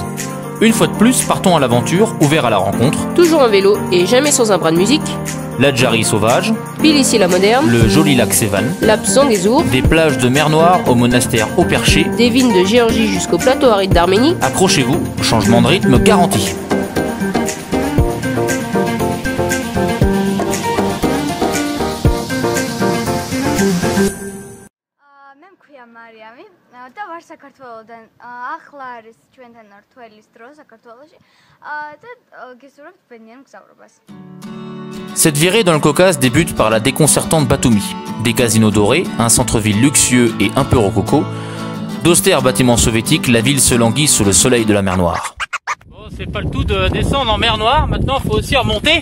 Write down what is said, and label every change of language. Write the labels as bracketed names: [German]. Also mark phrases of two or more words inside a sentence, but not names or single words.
[French] Une fois de plus, partons à l'aventure, ouvert à la rencontre. Toujours en vélo et jamais sans un bras de musique. La Djari sauvage, Bilici la moderne, le joli lac Sévan, l'Alpe Zangezur, des plages de mer Noire au monastère Haut Perché, des vignes de Géorgie jusqu'au plateau aride d'Arménie. Accrochez-vous, changement de rythme garanti. [Georgian] მარიამი და ვარ საქართველოდან. ახლა არის ჩვენთან რთველის დრო საქართველოში და გესურვებთ ბედნიერ მგზავრობას. [French] Cette virée dans le Caucase débute par la déconcertante Batumi. Des casinos dorés, un centre-ville luxueux et un peu rococo, d'austères bâtiments soviétiques, la ville se languit sous le soleil de la mer Noire. Bon, c'est pas le tout de descendre en mer Noire, maintenant il faut aussi remonter.